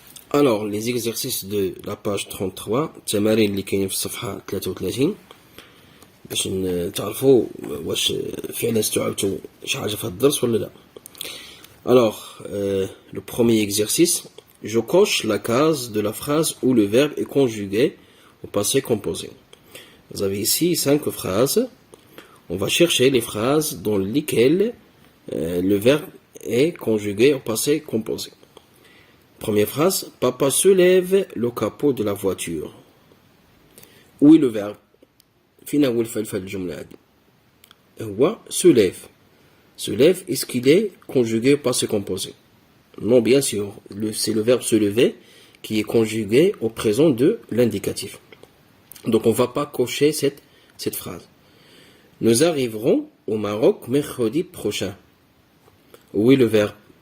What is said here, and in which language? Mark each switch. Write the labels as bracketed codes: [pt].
[fr] Alors, les exercices de la page 33, [ar] التمارين اللي كاينين في الصفحة 33 باش تعرفوا واش فعلا استوعبتوا شي حاجة في هذا الدرس ولا لا. [fr] Alors, le premier exercice, je coche la case de la phrase où le verbe est conjugué au passé composé. Vous avez ici 5 phrases. On va chercher les phrases dans lesquelles le verbe est conjugué au passé composé. Première phrase, papa soulève le capot de la voiture. Où est le verbe? [ar] فين هو الفعل في الجملة هذه؟ هو soulève. [fr] Se lève, est-ce qu'il est conjugué au passé composé? Non, bien sûr. C'est le verbe se lever qui est conjugué au présent de l'indicatif. Donc on ne va pas cocher cette phrase. Nous arriverons au Maroc mercredi prochain. Où est le verbe?